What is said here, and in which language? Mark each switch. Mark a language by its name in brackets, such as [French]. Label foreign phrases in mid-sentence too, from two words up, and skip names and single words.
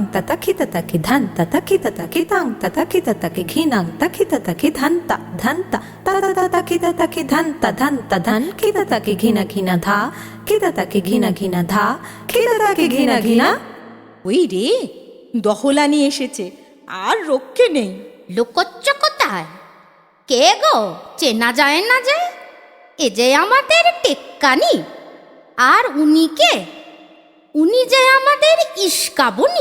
[Bangla] ततखी ततखी धन ततखी ततखी तंग ततखी ततखी घिनंग तखी ततखी धनता धनता ततखी ततखी धनता धनता धन की ततखी घिना घिना धा की ततखी घिना घिना धा की ततखी घिना घिना। ওই রে, দহলা নিয়ে এসেছে, আর রক্ষে নেই। লুকোচ্ছ কোথায়? কে গো, চেনা যায় না যে? এ যে আমাদের টেক্কানি। আর উনি কে? উনি যে আমাদের ইস্কাবনি।